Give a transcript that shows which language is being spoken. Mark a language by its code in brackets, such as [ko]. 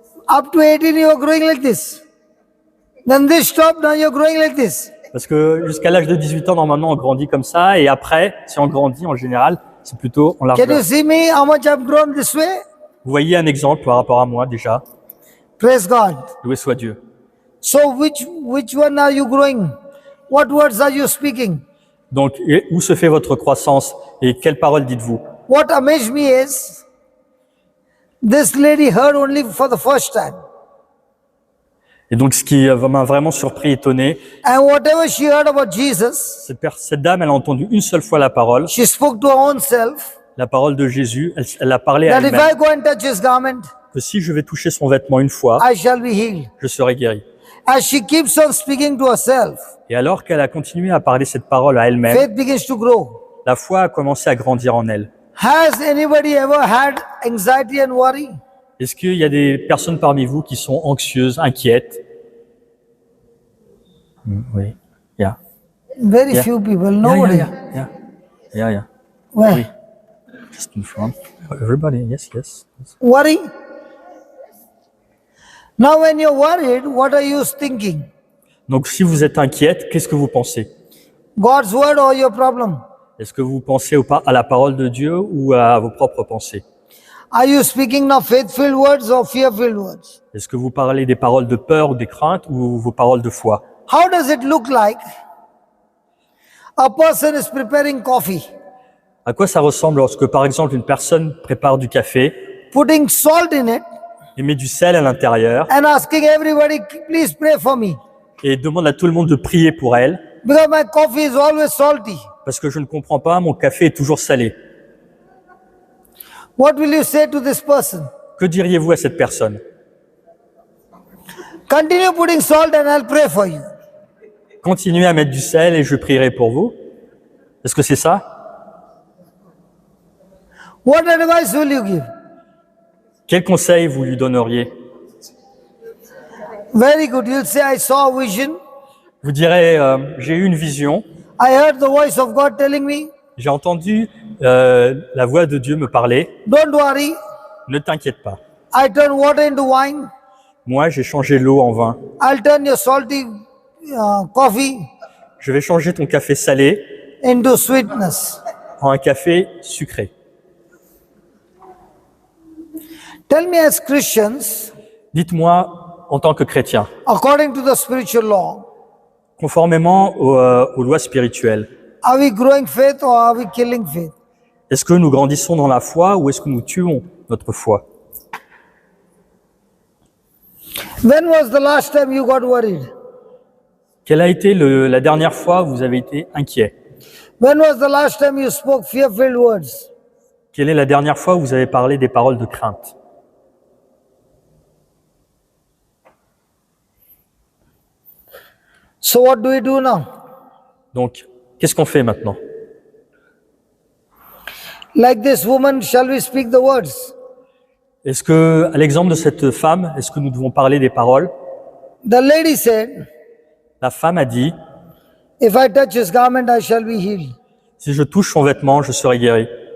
[en] Up to 18 you are growing like this. Then this stopped, now you're growing like this. [fr] Parce que jusqu'à l'âge de 18 ans, normalement, on grandit comme ça. Et après, si on grandit, en général, c'est plutôt en [en] Can you [fr] largeur. [en] see me how much I've grown this way? [fr] Vous voyez un exemple par rapport à moi, déjà. [en] Praise God. [fr] Loué soit Dieu. [en] So which one are you growing? What words are you speaking? [fr] Donc, où se fait votre croissance? Et quelles paroles dites-vous? [en] What amazed me is this lady heard only for the first time. [fr] Et donc, ce qui m'a vraiment surpris, étonné, [en] And whatever she heard about Jesus, [fr] cette dame, elle a entendu une seule fois la parole [en] she spoke to her own self [fr] de Jésus. Elle a parlé à [en] that if [fr] elle-même [en] I go and touch his garment, [fr] que si je vais toucher son vêtement une fois, [en] I shall be healed. [fr] je serai guéri. [en] As she keeps on speaking to herself, [fr] Et alors qu'elle a continué à parler cette parole à elle-même, [en] faith begins to grow. [fr] la foi a commencé à grandir en elle. [en] Has anybody ever had anxiety and worry? [fr] Est-ce qu'il y a des personnes parmi vous qui sont anxieuses, inquiètes? Oui. Yeah. [en] Very Yeah. few people, nobody. Yeah. Where? Oui. Just in front. Everybody, yes. Worry? Now when you're worried, what are you thinking? [fr] Donc, si vous êtes inquiète, qu'est-ce que vous pensez? [en] God's word or your problem? [fr] Est-ce que vous pensez à la parole de Dieu ou à vos propres pensées? [en] Are you speaking now faith-filled words or fear-filled words? [fr] Est-ce que vous parlez des paroles de peur ou des craintes ou vos paroles de foi? [en] How does it look like a person is preparing coffee, [fr] À quoi ça ressemble lorsque, par exemple, une personne prépare du café [en] putting salt in it [fr] et met du sel à l'intérieur [en] and asking everybody, please pray for me [fr] et demande à tout le monde de prier pour elle [en] because my coffee is always salty? [fr] parce que je ne comprends pas, mon café est toujours salé. [en] What will you say to this person? [fr] Que diriez-vous à cette personne? [en] Continue putting salt and I'll pray for you. [fr] Continuez à mettre du sel et je prierai pour vous. Est-ce que c'est ça? [en] What advice will you give? [fr] Quel conseil vous lui donneriez? [en] Very good. You'll say, I saw a vision. [fr] Vous direz, j'ai eu une vision, [en] I heard the voice of God telling me, [fr] j'ai entendu la voix de Dieu me parler. [en] don't worry, [fr] Ne t'inquiète pas. [en] I turn water into wine. [fr] Moi, j'ai changé l'eau en vin. [en] I'll turn your salty coffee [fr] Je vais changer ton café salé [en] into sweetness. [fr] en un café sucré. [en] Tell me as Christians, [fr] Dites-moi, en tant que chrétien, [en] according to the spiritual law, [fr] conformément aux lois spirituelles, [en] are we growing faith or are we killing faith? [fr] est-ce que nous grandissons dans la foi ou est-ce que nous tuons notre foi? [en] When was the last time you got worried? [fr] Quelle a été la dernière fois où vous avez été inquiet? [en] When was the last time you spoke fear-filled words? [fr] Quelle est la dernière fois où vous avez parlé des paroles de crainte? [en] So what do we do now? [fr] Donc, qu'est-ce qu'on fait maintenant? [en] Like this woman, shall we speak the words? [fr] Est-ce que, à l'exemple de cette femme, est-ce que nous devons parler des paroles? [en] The lady said, [fr] La femme a dit, [en] if I touch his garment, I shall be healed. [fr] si je touche son vêtement, je serai guéri.